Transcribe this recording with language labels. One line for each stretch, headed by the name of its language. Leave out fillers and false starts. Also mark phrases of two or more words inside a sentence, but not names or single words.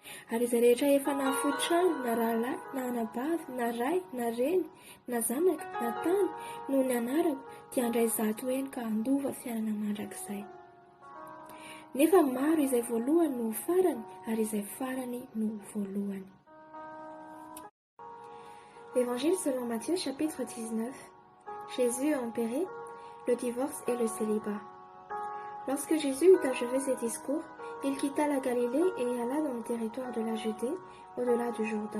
Malagasy: Ary izay rehetra efa nahafoy trano na rahalahy na anabavy na ray na reny na zanaka na tany noho ny anarako dia handray zato eny ka handova fiainana mandrakizay. Nefa maro izay voalohany no farany ary izay farany no voalohany.
French: Évangile selon Matthieu chapitre 19. Jésus empérait le divorce et le célibat. Lorsque Jésus eut achevé ses discours, il quitta la Galilée et alla dans le territoire de la Judée, au-delà du Jourdain.